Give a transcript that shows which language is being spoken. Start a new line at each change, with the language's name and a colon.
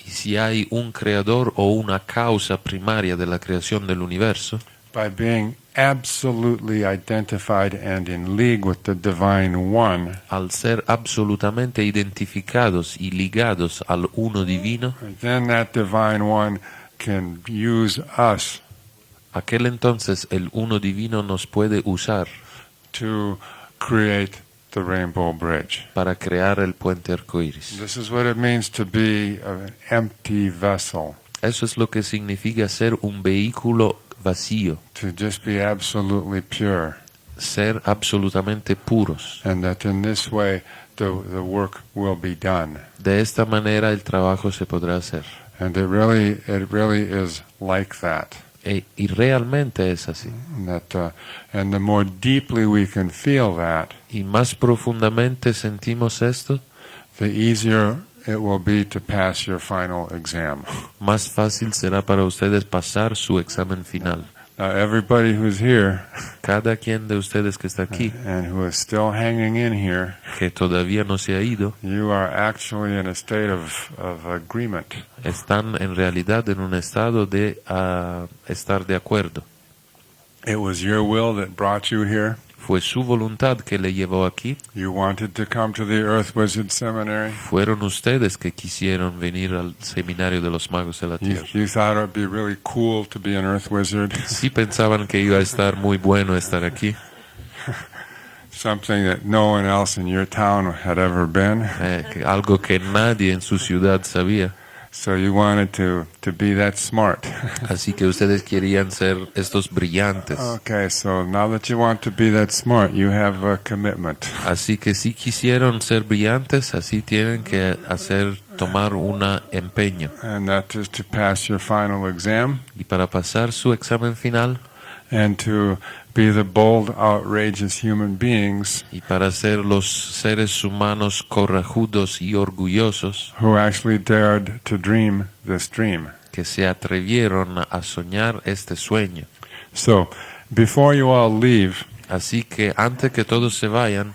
Spanish: Y si hay un creador o una causa primaria de la creación del universo,
English: by being absolutely identified and in league with the divine one,
Spanish: al ser absolutamente identificados y ligados al uno divino,
English: then that divine one can use us
Spanish: aquel entonces el uno divino nos puede usar
English: to create the Rainbow Bridge.
Spanish: para crear el puente arcoíris.
English: This is what it means to be an empty vessel,
Spanish: Eso es lo que significa ser un vehículo vacío,
English: to just be absolutely pure.
Spanish: ser absolutamente puros.
English: And that in this way, the work will be done.
Spanish: De esta manera el trabajo se podrá hacer.
English: And it really is like that.
Spanish: Y realmente es así.
English: And the more deeply we can feel that,
Spanish: Y más profundamente sentimos esto,
English: the easier it will be to pass your final exam.
Spanish: más fácil será para ustedes pasar su examen final.
English: Now, everybody who's here
Spanish: Cada quien de ustedes que está aquí,
English: and who is still hanging in here,
Spanish: que todavía no se ha ido,
English: you are actually in a state of agreement.
Spanish: están en realidad en un estado de estar de acuerdo.
English: It was your will that brought you here.
Spanish: Fue su voluntad que le llevó aquí.
English: You wanted to come to the Earth Wizard Seminary.
Spanish: Fueron ustedes que quisieron venir al Seminario de los Magos de la Tierra.
English: You thought it would be really cool to be an Earth Wizard.
Spanish: Sí pensaban que iba a estar muy bueno estar aquí.
English: Something that no one else in your town had ever been.
Spanish: Algo que nadie en su ciudad sabía.
English: So you wanted to be that smart.
Spanish: Así que ustedes querían ser estos brillantes.
English: Okay, so now that you want to be that smart, you have a commitment.
Spanish: Así que si quisieron ser brillantes, así tienen que tomar un empeño.
English: And that is to pass your final exam.
Spanish: Y para pasar su examen final,
English: And to be the bold, outrageous human beings
Spanish: y para ser los seres humanos corajudos y orgullosos
English: who actually dared to dream this dream.
Spanish: que se atrevieron a soñar este sueño.
English: So, before you all leave,
Spanish: Así que antes que todos se vayan,